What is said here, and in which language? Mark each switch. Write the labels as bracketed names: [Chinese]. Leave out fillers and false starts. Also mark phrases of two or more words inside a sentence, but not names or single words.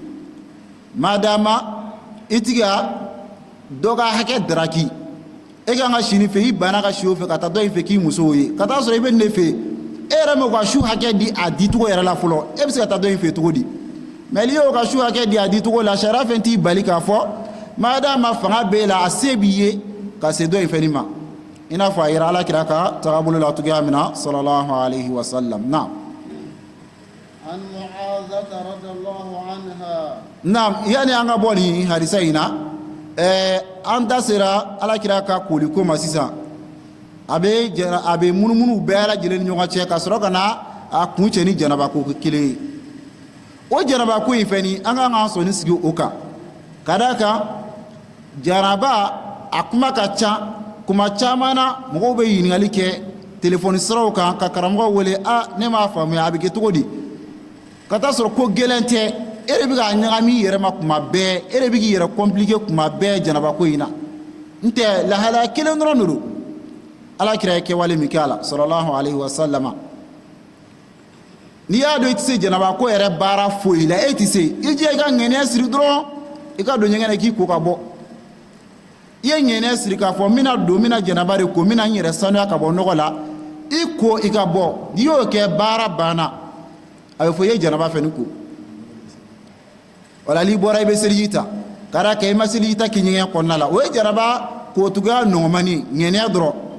[Bambara] madama i ti ka dɔ ka hakɛ daraki e kan ka si nin fɛ i banna ka si o fɛ ka taa dɔ in fɛ k'i muso ye ka taa sɔrɔ i bɛ nin de fɛ e yɛrɛ m'o ka su hakɛ di a dicogo yɛrɛ la fɔlɔ e bɛ se ka taa dɔ in fɛ cogo di mais n'i y'o ka su hakɛ di a dicogo la sariya fɛn t'i bali k'a fɔ madama fanga b'e la a se b'i ye ka se dɔ in fɛnɛ ma i n'a fɔ a yira alakira ka tagabolo la cogoya min na [Arabic] صلى الله عليه وسلم [Bambara] naam. [Arabic] عن معاذة رضي الله عنها [Bambara] naam yani an ka bɔ nin hadisa in na an da sera alakira ka koliko ma sisan a bɛ munumunu bɛɛ lajɛlen ni ɲɔgɔn cɛ ka sɔrɔ ka na a kun cɛ ni janabako kelen ye o janabako in fɛnɛ an ka kan ka sɔnni sigi o kan ka d'a kan janaba a kuma ka ca kuma caman na mɔgɔw bɛ ɲininkali kɛ téléphone siraw kan ka karamɔgɔ wele ne m'a faamuya a bɛ kɛ cogo di ka taa sɔrɔ ko gɛlɛn tɛ e de bɛ k'a ɲagami i yɛrɛ ma kuma bɛɛ e de bɛ k'i yɛrɛ compliquer kuma bɛɛ janaba ko in na n tɛ lahalaya kelen dɔrɔn de don alakira ye kɛwale min kɛ a la [Arabic] صلى الله عليه وسلم [Bambara] n'i y'a dɔn i tɛ se janaba ko yɛrɛ baara foyi la e tɛ se i jɛ i ka ŋɛniya siri dɔrɔn i ka don ɲɛgɛn na k'i ko ka bɔ i ye ŋɛniya siri k'a fɔ n bɛna don n bɛna janaba de ko n bɛna n yɛrɛ sanuya ka bɔ nɔgɔ la i ko i ka bɔ n'i y'o kɛ baara banna a bɛ fɔ i ye janaba fɛnɛ ko wala n'i bɔra i bɛ seliji ta k'a d'a kan i ma seliji ta k'i ɲɛgɛn kɔnɔna la o ye janaba kotuguya nɔgɔmani ŋɛniya dɔrɔn